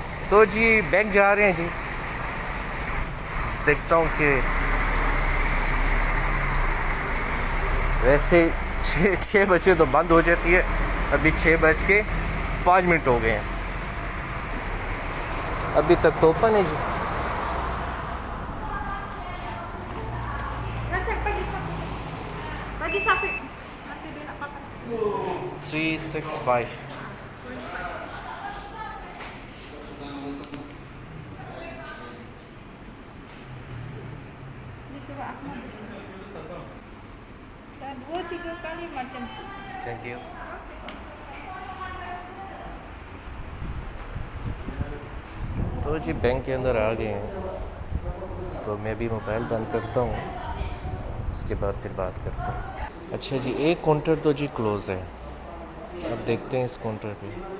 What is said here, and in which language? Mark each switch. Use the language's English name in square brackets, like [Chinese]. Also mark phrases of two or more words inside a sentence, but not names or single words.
[Urdu] تو جی بینک جا رہے ہیں جی, دیکھتا ہوں کہ ویسے 6 بجے تو بند ہو جاتی ہے, ابھی 6:05 ہو گئے ہیں, ابھی تک تو اوپن ہے جی. [Malay] Bagi sapi. Nanti dia nak makan. 365. Ni surat Ahmad. Dah 2-3 kali macam tu. [English] Thank you. [Urdu] تو جی بینک کے اندر آ گئے ہیں, تو میں بھی موبائل بند کرتا ہوں, اس کے بعد پھر بات کرتے ہیں. اچھا جی, ایک کاؤنٹر تو جی کلوز ہے, اب دیکھتے ہیں اس کاؤنٹر پہ.